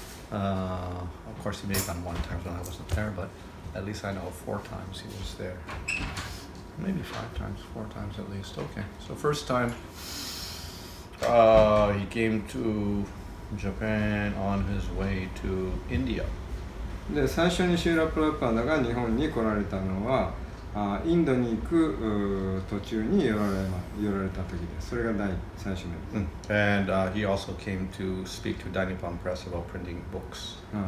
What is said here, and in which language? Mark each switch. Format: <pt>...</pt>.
<en>Of course, he may have gone 1 time when I wasn't there, but at least I know 4 times he was there. Maybe 5 times, 4 times at least. Okay, so first time he came to Japan on his way to India.</en> <ja>で最初にシューラ・プラパーダが日本に来られたのはインドに行く途中に寄られた時です。それが最初目です。</ja> <en>And he also came to speak to Dainippon Press about printing books.</en>